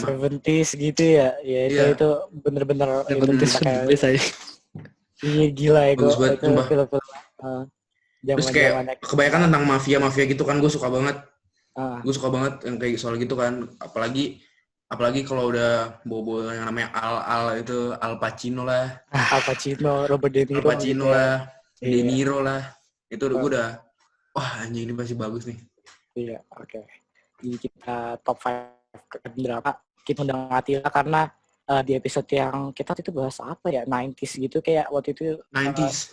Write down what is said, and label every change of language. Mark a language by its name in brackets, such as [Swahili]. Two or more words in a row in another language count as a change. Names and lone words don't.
[Indonesian] 70s gitu ya. Ya itu bener-bener Biasa ya. Iya gila ya gue. Bagus banget, sumpah. Film-film. Terus kayak kebanyakan tentang mafia gitu kan, gue suka banget. Gue suka banget yang kayak soal gitu kan. Apalagi kalau udah bobo yang namanya Al itu Al Pacino lah. Al Pacino, Robert De Niro. Al Pacino gitu lah, ya. De Niro lah. Itu gue udah, wah anjing ini pasti bagus nih. Iya, oke. Jadi kita top 5 drama. Kita undang Attila karena di episode yang kita itu bahas apa ya, 90s gitu kayak waktu itu. 90s.